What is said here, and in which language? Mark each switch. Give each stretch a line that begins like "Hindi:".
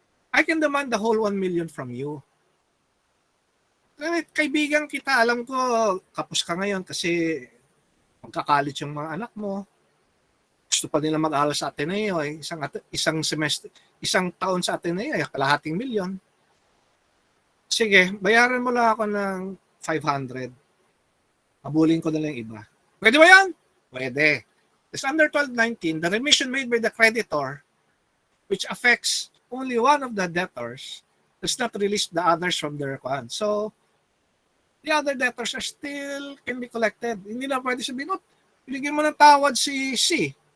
English: I can demand the whole 1 million from you.
Filipino: Kaibigan kita, alam ko, kapos ka ngayon kasi magkakalit yung mga anak mo. Gusto pa nila mag-aaral sa Ateneo, isang taon sa Ateneo, kalahating milyon. Sige, bayaran mo lang ako ng 500. Abulin ko na lang yung iba. Pwede ba yan? Pwede.
English: It's under 1219, the remission made by the creditor, which affects only one of the debtors, does not release the others from their account. So, the other debtors are still can be collected.
Filipino: Hindi na pwede sabihin, binigyan mo ng tawad si C.